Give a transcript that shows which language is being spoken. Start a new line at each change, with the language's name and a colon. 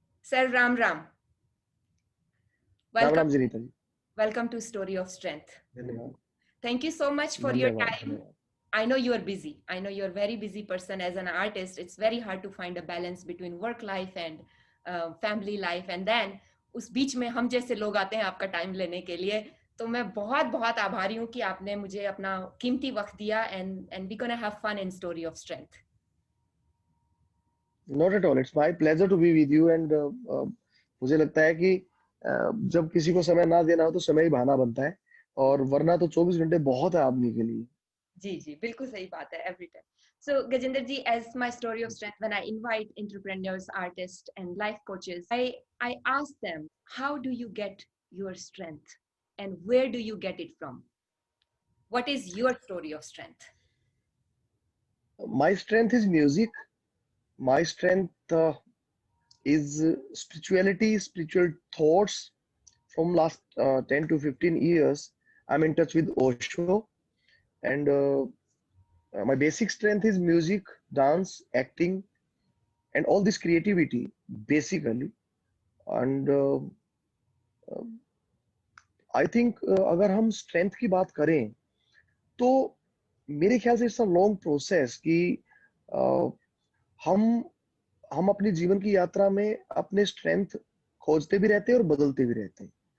Hindi: Sir Ram Ram. Ram Ram ji, Neeta ji.
English: Welcome to Story of Strength.
Hindi: धन्यवाद.
English: Thank you so much for your time. I know you are busy. I know you're a very busy person as an artist. It's very hard to find a balance between work life and family life. And then
Hindi: उस बीच में हम जैसे लोग आते हैं आपका time लेने के लिए. तो मैं बहुत बहुत आभारी हूँ कि आपने मुझे अपना कीमती वक्त दिया
English: and we're gonna have fun in Story of Strength. Not at all. It's my pleasure to be with you and
Hindi: मुझे लगता है कि जब किसी को समय ना देना हो तो समय ही बहाना बनता है और वरना तो 24 घंटे बहुत है आदमी के लिए. जी जी बिल्कुल सही बात है
English: every time. So Gajendra ji, as my story of strength, when I invite entrepreneurs, artists, and life coaches, I ask them, how do you get your strength, and where do you get it from? What is your story of strength? My strength is music. My strength is spirituality, spiritual thoughts. From last 10 to 15 years, I'm in touch with Osho, and my basic strength is music, dance, acting, and all this creativity, basically. And I think
Hindi: अगर हम strength की बात करें तो मेरे ख्याल से
English: it's a long process
Hindi: कि हम अपनी जीवन की यात्रा में अपने स्ट्रेंथ खोजते भी रहते हैं और बदलते भी रहते हैं.